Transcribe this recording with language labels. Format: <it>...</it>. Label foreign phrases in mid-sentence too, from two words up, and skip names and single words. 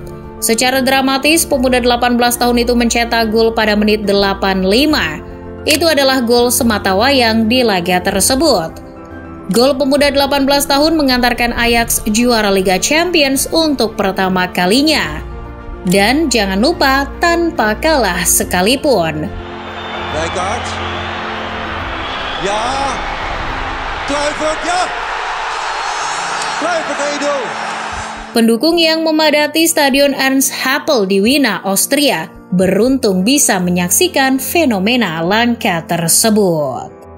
<id>Secara dramatis, pemuda 18 tahun itu mencetak gol pada menit 85. Itu adalah gol sematawayang di laga tersebut. Gol pemuda 18 tahun mengantarkan Ajax juara Liga Champions untuk pertama kalinya. Dan jangan lupa tanpa kalah sekalipun.</id> <nl>Rijkaard. Ja. Kluivert, ja. Kluivert 1-0.</nl> <id>Pendukung yang memadati Stadion Ernst Happel di Wina, Austria, beruntung bisa menyaksikan fenomena langka tersebut.</id>